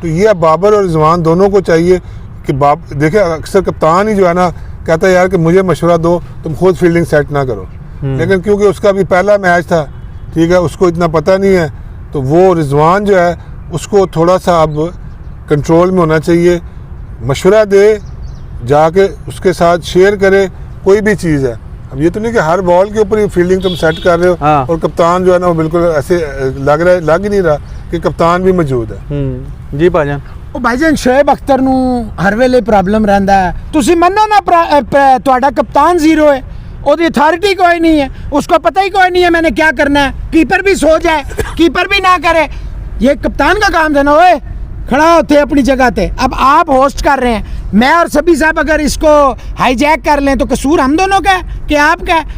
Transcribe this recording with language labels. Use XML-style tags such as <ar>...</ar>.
<hi>तो ये बाबर और रिजवान दोनों को चाहिए कि देखिए, अक्सर कप्तान ही जो है ना कहता है यार कि मुझे मशवरा दो, तुम खुद फील्डिंग सेट ना करो, लेकिन क्योंकि उसका भी पहला मैच था, ठीक है, उसको इतना पता नहीं है, तो वो रिजवान जो है उसको थोड़ा सा अब कंट्रोल में होना चाहिए, मशवरा दे, जाके उसके साथ शेयर करे कोई भी चीज़ है। अब ये तो नहीं कि हर बॉल के ऊपर ही फील्डिंग तुम सेट कर रहे हो, हाँ। और कप्तान जो है ना वो बिल्कुल ऐसे लग ही नहीं रहा कि कप्तान भी मौजूद है। जी भाईजान।</hi> <pa>ਉਹ ਭਾਈਜਾਨ ਸ਼ੋएब अख्तर ਨੂੰ ਹਰ ਵੇਲੇ ਪ੍ਰੋਬਲਮ ਰਹਿੰਦਾ ਹੈ। ਤੁਸੀਂ ਮੰਨੋ ਨਾ ਤੁਹਾਡਾ ਕਪਤਾਨ ਜ਼ੀਰੋ ਹੈ,</pa> <hi>और अथॉरिटी कोई नहीं है, उसको पता ही कोई नहीं है मैंने क्या करना है। कीपर भी सो जाए, कीपर भी ना करे, ये कप्तान का काम था ना। ओए खड़ा होते अपनी जगह पे। अब आप होस्ट कर रहे हैं, मैं और सभी साहब अगर इसको हाईजैक कर लें तो कसूर हम दोनों का है कि आपका है?</hi>